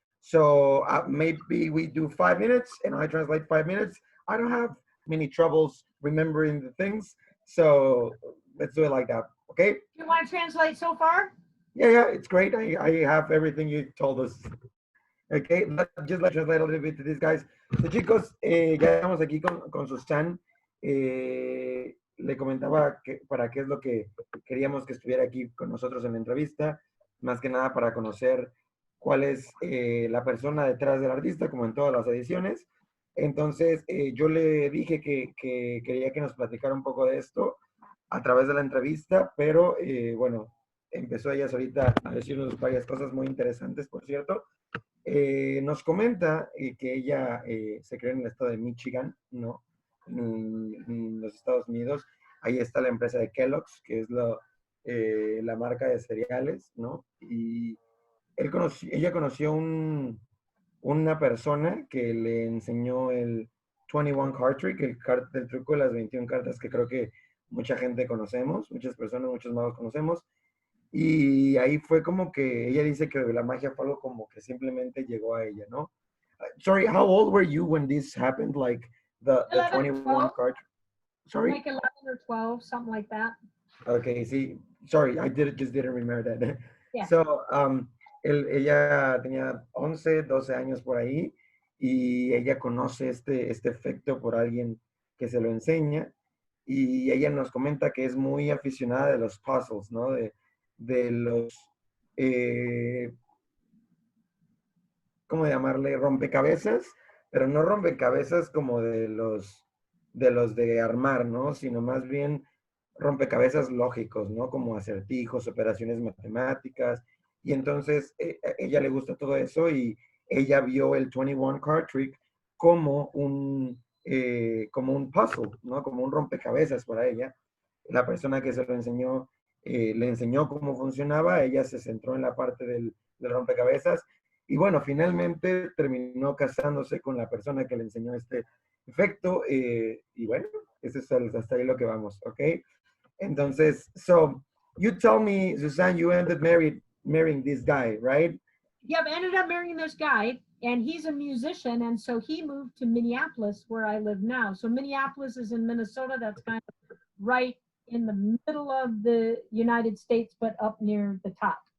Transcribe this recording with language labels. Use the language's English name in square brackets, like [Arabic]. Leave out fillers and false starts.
[English] So maybe we do 5 minutes and I translate 5 minutes. I don't have many troubles remembering the things. So let's do it like that. Okay? You want to translate so far? Yeah, it's great. I have everything you told us. Okay, just let's translate a little bit to these guys. [Spanish] So chicos, ya estamos aquí con Suzanne. Le comentaba que para qué es lo que queríamos que estuviera aquí con nosotros en la entrevista, más que nada para conocer cuál es la persona detrás del artista, como en todas las ediciones. Entonces, yo le dije que quería que nos platicara un poco de esto a través de la entrevista, pero bueno, empezó ella ahorita a decirnos varias cosas muy interesantes, por cierto. Nos comenta que ella se creó en el estado de Michigan, ¿no? En los Estados Unidos. Ahí está la empresa de Kellogg's, que es la marca de cereales, ¿no? Y ella conoció una persona que le enseñó el 21 card trick, el truco de las 21 cartas que creo que mucha gente conocemos, muchas personas, muchos magos conocemos. Y ahí fue como que ella dice que la magia fue algo como que simplemente llegó a ella, ¿no? [English] Sorry, how old were you when this happened? Like the 11, 21 12, card. Sorry? like 11 or 12, something like that. Okay, sí. Sorry, just didn't remember that. Yeah. [Spanish] So, ella tenía 11, 12 años por ahí y ella conoce este efecto por alguien que se lo enseña y ella nos comenta que es muy aficionada de los puzzles, ¿no? De los, eh, ¿cómo llamarle? Rompecabezas, pero no rompecabezas como de los de armar, ¿no? Sino más bien rompecabezas lógicos, ¿no? Como acertijos, operaciones matemáticas. Y entonces a ella le gusta todo eso y ella vio el 21 card trick como un puzzle, ¿no? Como un rompecabezas para ella. La persona que se lo enseñó, le enseñó cómo funcionaba, ella se centró en la parte del rompecabezas y bueno, finalmente terminó casándose con la persona que le enseñó este efecto y bueno, eso es hasta ahí lo que vamos, ¿ok? [English] Entonces, so you tell me, Suzanne, you ended marrying this guy, right? Yep, ended up marrying this guy, and he's a musician, and so he moved to Minneapolis, where I live now. So Minneapolis is in Minnesota. That's kind of right in the middle of the United States, but up near the top.